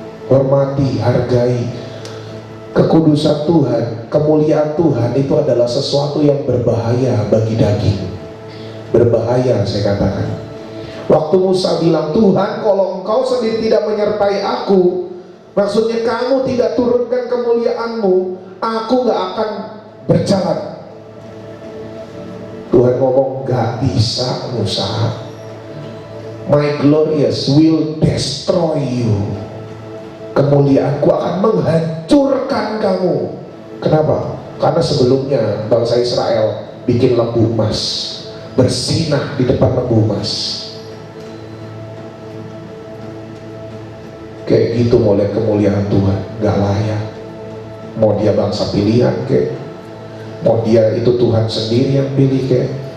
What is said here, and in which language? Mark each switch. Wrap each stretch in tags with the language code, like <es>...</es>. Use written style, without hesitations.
<id>Hormati, hargai kekudusan Tuhan, kemuliaan Tuhan itu adalah sesuatu yang berbahaya bagi daging. Berbahaya saya katakan. Waktu Musa bilang, Tuhan kalau engkau sendiri tidak menyertai aku, maksudnya kamu tidak turunkan kemuliaanmu, aku gak akan berjalan. Tuhan ngomong, gak bisa Musa,</id> <en>my glorious will destroy you.</en> <id>Kemuliaanku akan menghancurkan kamu. Kenapa? Karena sebelumnya bangsa Israel bikin lembu emas, bersinah di depan lembu emas. Kayak gitu mau lihat kemuliaan Tuhan, gak layak. Mau dia bangsa pilihan kayak, mau dia itu Tuhan sendiri yang pilih kayak.</id>